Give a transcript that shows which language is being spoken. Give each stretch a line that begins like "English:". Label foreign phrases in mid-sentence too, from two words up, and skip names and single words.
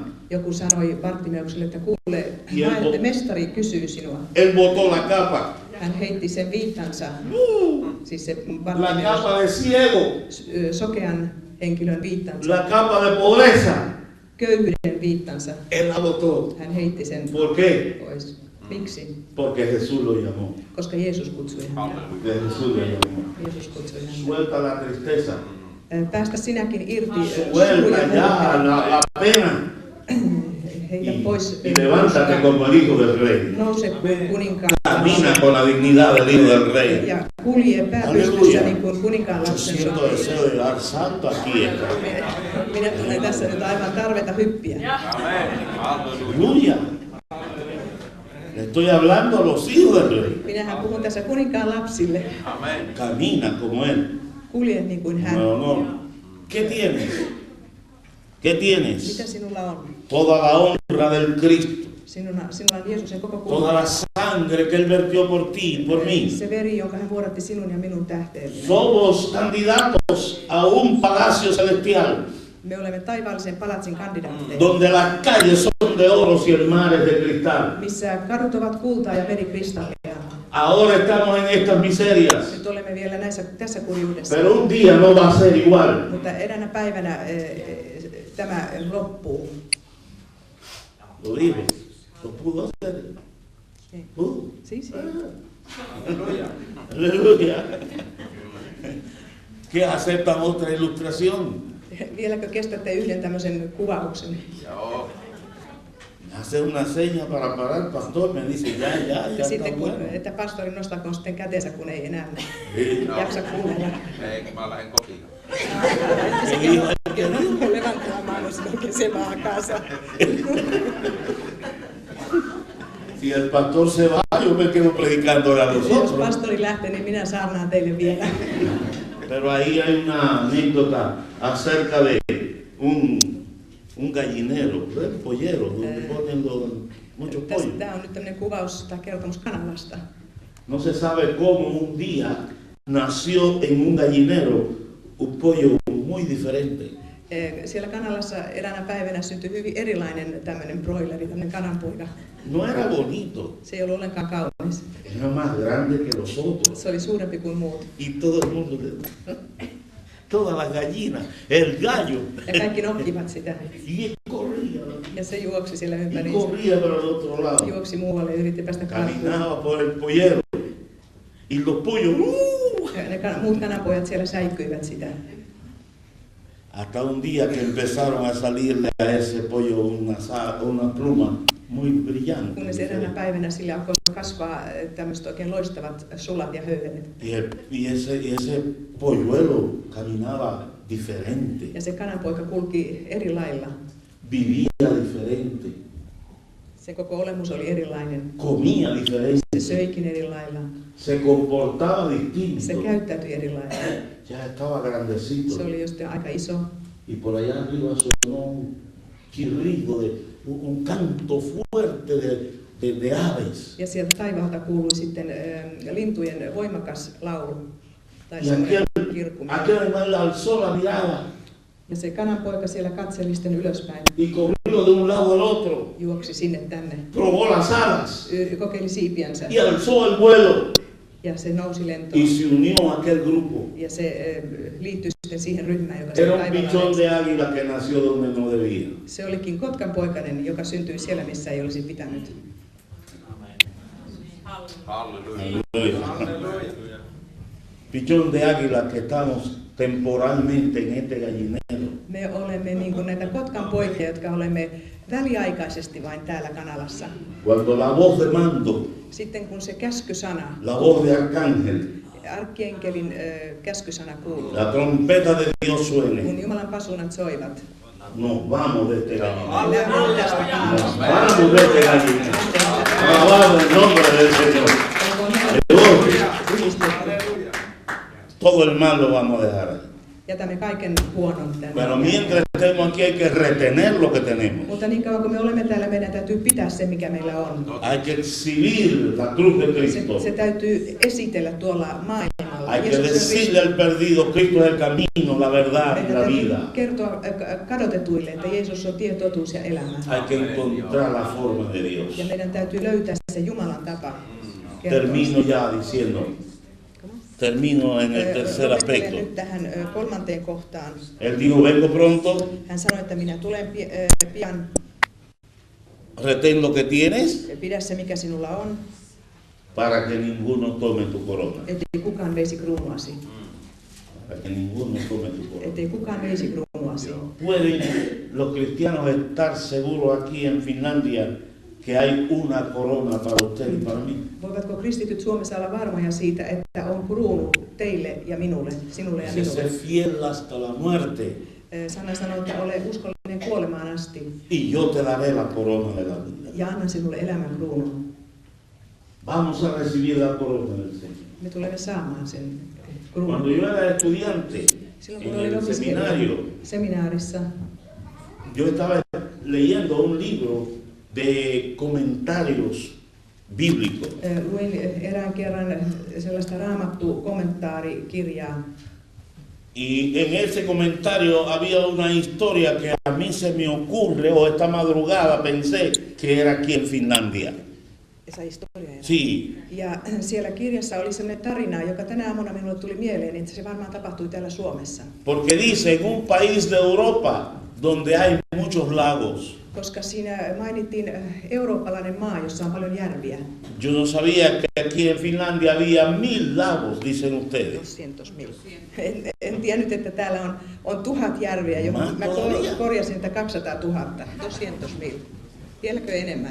Finnish: joku sanoi Bartimeukselle, että kuule, Kielto. mestari kysyy sinua.
Spanish: Él botó la capa.
Finnish: Hän heitti sen viittansa, siis se
Spanish: La Bartimeus, capa de ciego.
Finnish: sokean henkilön viittansa,
Spanish: La capa de pobreza.
Finnish: köyhyyden viittansa.
Spanish: Él la botó.
Finnish: Hän heitti sen
Spanish: ¿Por qué?
Finnish: pois. Miksi?
Spanish: Porque Jesús lo llamó.
Finnish: Koska Jeesus kutsui häntä. Halleluja.
Spanish: Que Jesús lo llamó.
Finnish: Jeesus kutsui häntä.
Spanish: Suelta la tristeza.
Finnish: Päästä sinäkin irti
Spanish: Suelta ya la pena.
Finnish: Heitä pois.
Spanish: Y levántate como el hijo del rey.
Finnish: Nouse kuninkaan.
Spanish: Camina con la dignidad del hijo del rey.
Finnish: Ja kulje pääpystyssä
Spanish: Aleluya.
Finnish: niin kuin kuninkaan
Spanish: Yo
Finnish: lapsen
Spanish: siento
Finnish: sokea.
Spanish: deseo de dar salto aquí.
Finnish: Minä tunnen tässä nyt aivan tarvetta hyppiä. Amen. Halleluja.
Spanish: Aleluya. Le estoy hablando a los hijos del rey.
Finnish: Minähän puhun tässä kuninkaan lapsille. Amen.
Spanish: Camina como él.
Finnish: Kulje niin kuin hän.
Spanish: No, no. ¿Qué tienes? ¿Qué
Finnish: Mitä
Spanish: tienes?
Finnish: sinulla on?
Spanish: Toda la honra del Cristo.
Finnish: Sinulla on Jeesuksen koko
Spanish: Toda la
Finnish: kunnia.
Spanish: sangre que Él vertió por ti y por mí.
Finnish: Se veri, jonka hän vuodatti sinun ja minun tähteemme.
Spanish: Somos candidatos a un palacio celestial,
Finnish: Me olemme taivaallisen palatsin kandidaatteja,
Spanish: donde las calles son de oro y el mar es de cristal.
Finnish: missä kadut ovat kultaa ja meri kristallia.
Spanish: Ahora estamos en estas miserias,
Finnish: Nyt olemme vielä tässä kurjuudessa.
Spanish: pero un día no va a ser igual.
Finnish: Mutta eräänä päivänä tämä loppuu.
Spanish: Lo dijo, lo pudo hacer. Pudo.
Finnish: Siis,
Spanish: Aleluya. ¿Qué aceptan otra ilustración?
Finnish: vieläkö kestätte yhden tämmöisen kuvauksen? Joo.
Spanish: Hace una seña para parar, pastor, me dice, ya
Finnish: Ja
Spanish: está
Finnish: sitten,
Spanish: bueno.
Finnish: että pastori nostakoon sitten käteensä, kun ei enää
Spanish: No.
Finnish: jaksa kuunnella. Ei, kun mä lähden kotiin.
Spanish: Levanta la mano, sino que se va a casa. Si el pastor se va, yo me quedo predicando a
Finnish: Jos
Spanish: vosotros.
Finnish: pastori lähtee, niin minä saarnaan teille vielä.
Spanish: Pero ahí hay una anécdota acerca de un gallinero, un pollero, donde ponen muchos pollos.
Finnish: Tämä on nyt tämmöinen kuvaus tai kertomus Kanadasta.
Spanish: No se sabe cómo un día nació en un gallinero un pollo muy diferente.
Finnish: Siellä Kanalassa eräänä päivänä syntyi hyvin erilainen tämmöinen broileri, tämmöinen kananpoika.
Spanish: No era bonito,
Finnish: Se ei ollut ollenkaan kaunis.
Spanish: era más grande que los otros.
Finnish: Se oli suurempi kuin muut.
Spanish: Y todo el mundo, todas las gallinas, el gallo,
Finnish: Ja kaikki nokkivat sitä.
Spanish: y él corría,
Finnish: Ja se juoksi siellä
Spanish: y
Finnish: ympäriinsä.
Spanish: corría para el otro lado.
Finnish: Juoksi muualle ja yritti päästä karkuun.
Spanish: Caminaba por el pollero. Y los pollos,
Finnish: Ja ne muut kananpojat siellä säikkyivät sitä.
Spanish: hasta un día que empezaron a salirle a ese pollo una pluma muy brillante.
Finnish: Kunnes eräänä päivänä sillä alkoi kasvaa tämmöiset oikein loistavat sulat ja höyhenet.
Spanish: Y ese polluelo caminaba diferente,
Finnish: Ja se kananpoika kulki eri lailla.
Spanish: vivía diferente,
Finnish: Se koko olemus oli erilainen.
Spanish: comía diferente,
Finnish: Se söikin eri lailla.
Spanish: se comportaba
Finnish: Se
Spanish: distinto.
Finnish: käyttäytyi eri lailla.
Spanish: Ya estaba grandecito.
Finnish: Se oli just aika iso.
Spanish: Y por allá arriba sonó un chirrido, un canto fuerte de aves.
Finnish: Ja sieltä taivaalta kuului sitten lintujen voimakas laulu. Tai
Spanish: Y
Finnish: semmoinen
Spanish: aquel
Finnish: kirkuminen.
Spanish: animal alzó la mirada
Finnish: Ja se kananpoika siellä katseli sitten ylöspäin.
Spanish: y corrió corrió de un lado al otro,
Finnish: juoksi sinne tänne,
Spanish: probó las alas
Finnish: kokeili siipiänsä
Spanish: y alzó el vuelo
Finnish: ja se nousi lentoon.
Spanish: y se unió a aquel grupo.
Finnish: Ja se liittyi sitten siihen ryhmään, joka
Spanish: Era
Finnish: sen
Spanish: un
Finnish: taivalla
Spanish: pichón
Finnish: lensi.
Spanish: de águila que nació donde no debía.
Finnish: Se olikin kotkan poikainen, joka syntyi siellä, missä ei olisi pitänyt. Halleluja.
Spanish: Aleluya. Pichón de águila que estamos temporalmente en este gallinero.
Finnish: Me olemme niin kuin näitä kotkan poikia, jotka olemme väliaikaisesti vain täällä kanalassa.
Spanish: Cuando la voz de mando,
Finnish: Sitten kun se käskysana,
Spanish: la voz de arcángel,
Finnish: arkkienkelin käskysana kuuluu,
Spanish: la trompeta de Dios
Finnish: kun
Spanish: suene,
Finnish: Jumalan pasunat soivat,
Spanish: nos vamos de este gallinero.
Finnish: lähdemme tästä
Spanish: Nos
Finnish: kanalasta.
Spanish: vamos de este gallinero. Alabado el nombre del Señor. Gloria. Todo el mal lo vamos a dejar ahí.
Finnish: Jätämme kaiken huonon tänne.
Spanish: Pero mientras estemos aquí hay que retener lo que tenemos.
Finnish: Mutta niin kauan kun me olemme täällä, meidän täytyy pitää se, mikä meillä on.
Spanish: Hay que exhibir la cruz de Cristo.
Finnish: Se täytyy esitellä tuolla maailmalla.
Spanish: Hay que decirle al perdido, Cristo es el camino, la verdad y
Finnish: Meidän
Spanish: la
Finnish: täytyy
Spanish: vida.
Finnish: kertoa kadotetuille, että Jeesus on tie, totuus ja elämä.
Spanish: Hay que encontrar la forma de Dios.
Finnish: Ja meidän täytyy löytää se Jumalan tapa kertoa.
Spanish: Termino ya diciendo, termino en el tercer
Finnish: Lopettelen
Spanish: aspecto.
Finnish: nyt tähän kolmanteen kohtaan.
Spanish: Él dijo, vengo pronto,
Finnish: Hän sanoi, että minä tulen pian.
Spanish: retén lo que tienes
Finnish: Pidä se, mikä sinulla on,
Spanish: para que ninguno tome tu corona.
Finnish: ettei kukaan veisi kruunuasi.
Spanish: Para que ninguno tome tu corona.
Finnish: Ettei kukaan veisi kruunuasi.
Spanish: ¿Pueden los cristianos estar seguros aquí en Finlandia que hay una corona para usted y para mí?
Finnish: Voivatko kristityt Suomessa olla varmoja siitä, että on kruunu teille ja minulle, sinulle ja
Spanish: Dice, ser
Finnish: minulle?
Spanish: fiel hasta la muerte
Finnish: Sana sanoo, että ole uskollinen kuolemaan asti
Spanish: y yo te daré la corona de la vida.
Finnish: ja annan sinulle elämän kruunun.
Spanish: Vamos a recibir la corona del Señor.
Finnish: Me tulemme saamaan sen
Spanish: Cuando
Finnish: kruunun.
Spanish: yo era estudiante
Finnish: Silloin
Spanish: en
Finnish: kun olin
Spanish: el seminario,
Finnish: opiskelija seminaarissa,
Spanish: yo estaba leyendo un libro de comentarios bíblicos.
Finnish: luin erään kerran sellaista raamattu-kommentaarikirjaa.
Spanish: Y en ese comentario había una historia que a mí se me ocurre, o esta madrugada pensé que era aquí en Finlandia. Esa historia. Sí,
Finnish: Ja siellä kirjassa oli sellainen tarina, joka tänä aamuna minulle tuli mieleen, että se varmaan tapahtui täällä Suomessa.
Spanish: porque dice en un país de Europa donde hay muchos lagos.
Finnish: Koska siinä mainittiin eurooppalainen maa, jossa on paljon järviä.
Spanish: Yo no sabía que aquí en Finlandia había 1000 lagos, dicen ustedes.
Finnish: En tiennyt, että täällä on 1000 järviä, johon mä korjasin, että 200 000. 200.000. Vieläkö enemmän?